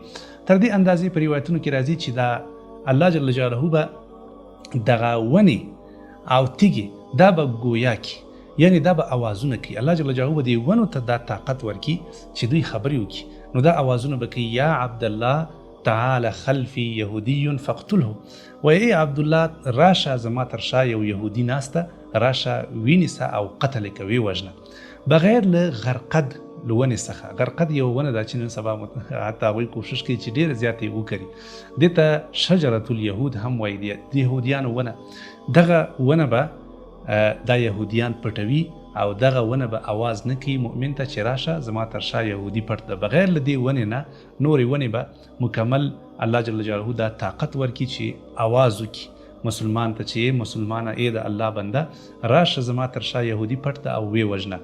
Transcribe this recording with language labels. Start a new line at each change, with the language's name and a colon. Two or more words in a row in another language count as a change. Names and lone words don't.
Pashto: تر دې اندازې په روایتونو کې راځي چې دا
Arabic: الله جل جلاله
Pashto: به دغه ونې او تیږې دا به ګویا کی، یعنی دا به اوازونه کوي.
Arabic: الله جل جلاله
Pashto: به دې ونو ته دا طاقت ورکي چې دوی خبرې وکړي. نو دا اوازونه به کوي
Arabic: یا عبدالله تعال خلفی یهودی فقتله،
Pashto: و ای عبدالله راشه زما تر شا یو یهودي ناسته، راشه وینیسه او قتل کوي وژنه. بغیر له غرقد لونې څخه. غرقد یو ونه ده چې نن سبا حتی هغوی کوشش کوي چې ډېره زیاته یې وکړي. دې ته
Arabic: شجرة اليهود
Pashto: هم وایي، د یهودیانو ونه. دغه ونه به دا یهودیان پټوي او دغه ونه به आवाज نه کوي مؤمن ته چې راشه زما تر شا یهودي پټ ده. بغیر له دې ونې نه نورې ونې به مکمل
Arabic: الله جل جلاله
Pashto: دا طاقت ورکړي چې आवाज وکړي مسلمان ته چې مسلمانه ای د الله بنده راشه زما تر شا یهودي پټ ده او وی وژنه.